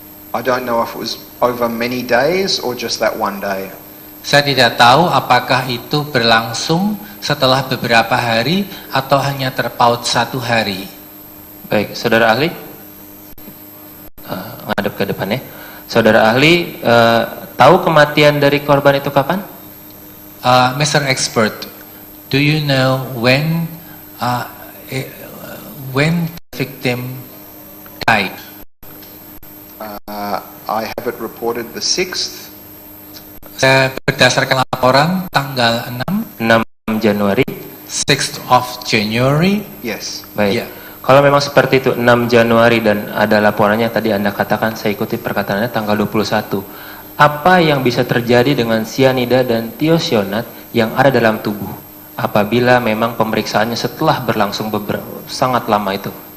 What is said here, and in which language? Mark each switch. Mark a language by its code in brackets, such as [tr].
[en] I don't know if it was over many days or just that one day. [id] Saya tidak tahu apakah itu berlangsung setelah beberapa hari atau hanya terpaut 1 hari. Baik, saudara ahli, ngadep ke depan ya. Saudara ahli, tahu kematian dari korban itu kapan? [en] Mr. Expert, do you know when the victim died? I have it reported the 6th. [id] Saya berdasarkan laporan tanggal 6 Januari. [en] 6th of January. Yes. [id] Baik. Ya. Kalau memang seperti itu 6 Januari dan ada laporannya tadi Anda katakan, saya ikuti perkataannya tanggal 21. Apa yang bisa terjadi dengan cyanida dan thiocyanat yang ada dalam tubuh apabila memang pemeriksaannya setelah berlangsung sangat lama itu?